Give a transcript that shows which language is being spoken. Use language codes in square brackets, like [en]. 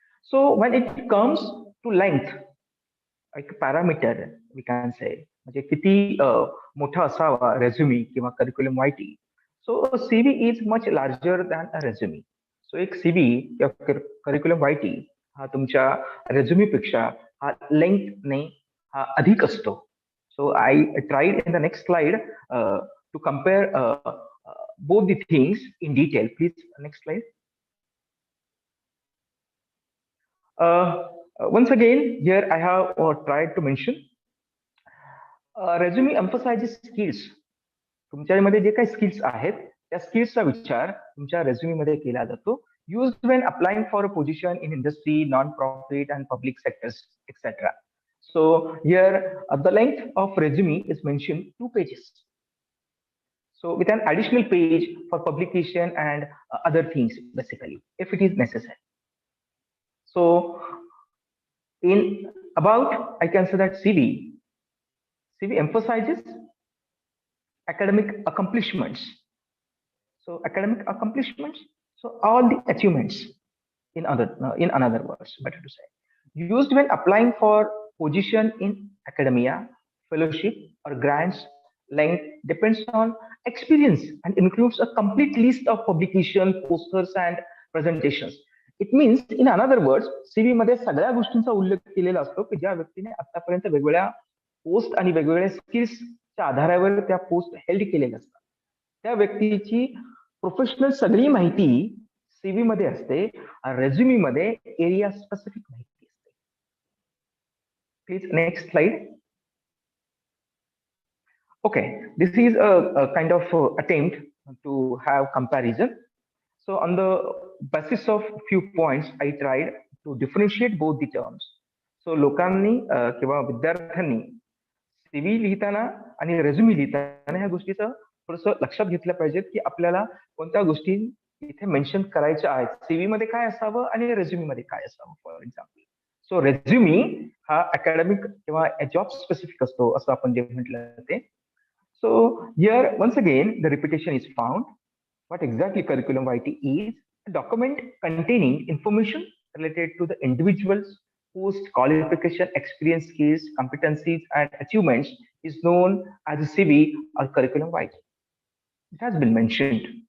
[en] so when it comes to length, एक parameter we can say, [mr] म्हणजे किती मोठा असावा रेझ्युमी किंवा curriculum YT. [en] So CV is much larger than a resume. [mr] So एक सीव्ही किंवा करिक्युलम वायटी हा तुमच्या रेझ्युमी पेक्षा हा लेंथने हा अधिक असतो. [en] So I tried in the next slide to compare both the things in detail. Please, next slide. Once again, here I have tried to mention resume emphasizes skills. [mr] तुमच्यामध्ये जे काही स्किल्स आहेत त्या स्किल्सचा विचार तुमच्या रेझ्युमी मध्ये केला जातो. [en] Used when applying for a position in industry, non-profit and public sectors, etc. So here the length of resume is mentioned 2 pages. So with an additional page for publication and other things basically, if it is necessary. So in about, I can say that CV emphasizes academic accomplishments. So academic accomplishments, so all the achievements in another words, better to say. Used when applying for position in academia, fellowship or grants. Length depends on experience and includes a complete list of publication, posters and presentations. It means in another words, [mr] CV मध्ये सगळ्या गोष्टींचा उल्लेख केलेला असतो की ज्या व्यक्तीने आतापर्यंत वेगवेगळ्या पोस्ट आणि वेगवेगळ्या स्किल्सच्या आधारावर त्या पोस्ट हेल्ड केलेल्या असतात. त्या व्यक्तीची प्रोफेशनल सगळी माहिती CV मध्ये असते, रेझ्युमी मध्ये एरिया स्पेसिफिक माहिती. [en] Please, next slide. Okay, this is a kind of attempt to have comparison. So on the basis of few points, I tried to differentiate both the terms. [mr] So लोकांनी किंवा विद्यार्थ्यांनी CV लिहिताना आणि रेझ्युमी लिहिताना ह्या गोष्टीचं थोडंसं लक्षात घेतलं पाहिजे की आपल्याला कोणत्या गोष्टी इथे मेन्शन करायच्या आहेत. CV मध्ये काय असावं आणि रेझ्युमी मध्ये काय असावं. फॉर एक्झाम्पल, सो रेझ्युमी हा अकॅडमिक किंवा जॉब स्पेसिफिक असतो असं आपण जे म्हटलं ते. [en] So here once again the repetition is found. What exactly curriculum vitae is a document containing information related to the individual's post qualification, experience, skills, competencies and achievements is known as a CV or curriculum vitae. It has been mentioned.